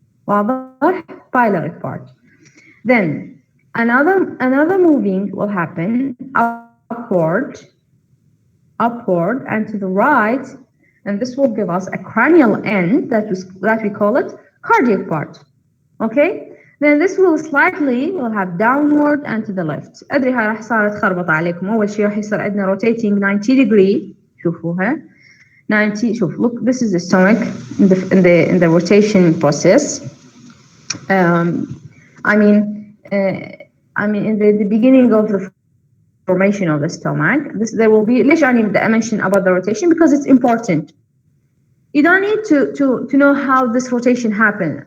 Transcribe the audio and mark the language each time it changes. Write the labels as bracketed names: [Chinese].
[English] Pyloric part. Then another moving will happen upward and to the right, and this will give us a cranial end that we call it cardiac part. Okay. Then this will have downward and to the left. [Arabic] أدري هاي راح صارت خربطة عليكم. أول شيء راح يصير عندنا [English] rotating 90 degree. [Arabic] شوفوها 90. [English] شوف, look, this is the stomach in the rotation process. I mean in the beginning of the formation of the stomach, there will be. [Arabic] ليش أنا بدي [English] mention about the rotation? Because it's important. You don't need to know how this rotation happened.